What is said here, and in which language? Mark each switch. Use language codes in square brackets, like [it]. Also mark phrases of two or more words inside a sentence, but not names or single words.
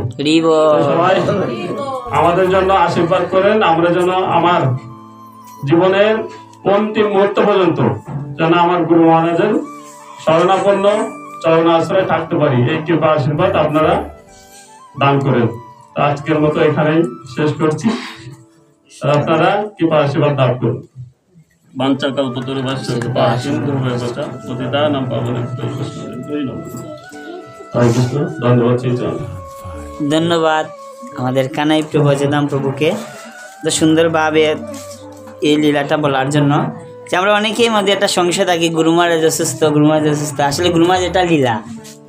[bn] সবাই আমাদের জন্য আশীর্বাদ করেন, আমরা যেন আমার জীবনের অন্তিম মুহূর্ত পর্যন্ত যেন আমার গুরু মহারাজের শরণাপন্ন চরণ আশ্রয় থাকতে পারি, এই কৃপা আশীর্বাদ আপনারা দান করেন। আজকের মতো এখানেই শেষ করছি, আপনারা কৃপা আশীর্বাদ দান করুন। [sa] বাঞ্ছা কল্পতরুভ্যশ্চ কৃপা সিন্ধুভ্যেব চ পতিতানাং পাবনেভ্যো বৈষ্ণবেভ্যো হরে কৃষ্ণ। [bn] ধন্যবাদ। ধন্যবাদ আমাদের কানাই প্রভু অজয়ধাম প্রভুকে তো সুন্দরভাবে এই লীলাটা বলার জন্য। যে আমরা অনেকেই মধ্যে একটা সংশয় থাকি গুরু মহারাজ অসুস্থ, আসলে গুরু মহারাজ এটা লীলা।